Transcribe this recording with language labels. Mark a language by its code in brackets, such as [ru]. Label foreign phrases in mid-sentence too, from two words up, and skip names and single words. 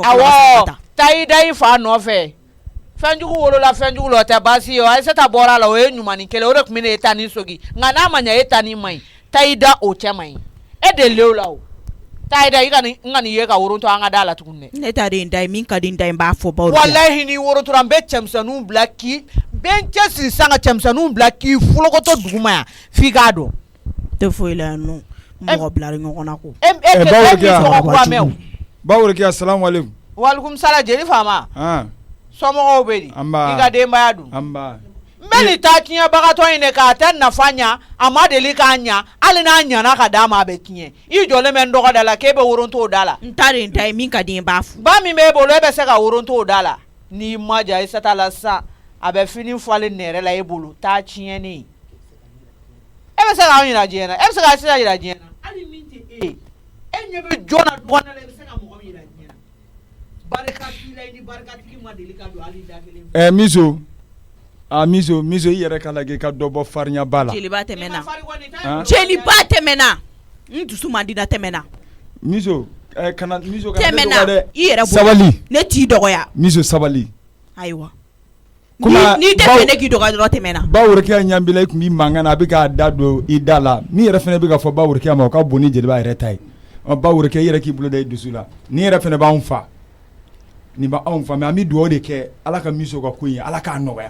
[bm] awɔ taa i da i fa nɔfɛ fɛnjugu wolola fɛnjugu la o tɛ baasi ye o Aissata bɔra a la o ye ɲumanin kelen o de tun bɛ ne e ta ni sogi nka n'a ma ɲɛ e ta ni ma ɲi taa i da o cɛ ma ɲi e delilen o la o taa i da i ka nin ye ka worontɔ an ka da la tuguni dɛ ne ta de n da ye min ka di n da ye n b'a fɔ Baworo Kiya walahi ni worotora n bɛ cɛmisɛnninw bila k'i bɛ n cɛsiri sisan ka cɛmisɛnninw bila k'i folokɔtɔ duguma yan f'i k'a dɔn tɛ foyi la yan nɔ mɔgɔ bila ɲɔgɔn na ko Baworo Kiya salamu aleykum walikum sala jeli faama somɔgɔw bɛ di i ka denbaya dun n bɛ nin taa tiɲɛbagatɔ in de k'a tɛ nafa ɲa a ma deli k'a ɲa hali n'a ɲana ka d'a ma a bɛ tiɲɛ i jɔlen bɛ n dɔgɔ da la k'e bɛ worontɔ da la n ta de n ta ye min ka di n b'a fɔ ba min b'e bolo e bɛ se ka worontɔ da la n'i ma ja Aissata la sisan a bɛ fini falen nɛrɛ la e bolo taa tiɲɛni e bɛ se k'anw yira diɲɛ na e bɛ se ka Aissata yira diɲɛ na hali min tɛ e ɲɛ bɛ jɔn na dɔgɔnɔ la e bɛ se ka mɔgɔ min yira diɲɛ na barika t'i la i ni barikatigi ma deli ka don hali da kelen miso miso i yɛrɛ ka lajɛ i ka dɔ bɔ farinya ba la jeliba tɛmɛna jeliba tɛmɛna n dusu man di na tɛmɛna miso kana miso kana tɛmɛna i yɛrɛ sabali ne t'i dɔgɔya miso sabali ayiwa n'i tɛ fɛ ne k'i dɔgɔya dɔrɔn tɛmɛna Baworo Kiya ɲanbila i tun b'i mankan na a bɛ k'a da don i da la min yɛrɛ fana bɛ ka fɔ Baworo Kiya ma o ka bon ni jeliba yɛrɛ ta ye Baworo Kiya i yɛrɛ k'i bolo da i dusu la ni yɛrɛ fana b'anw fa nin ba anw faamuya an bɛ dugawu de kɛ ala ka miso ka ko in ala k'a nɔgɔya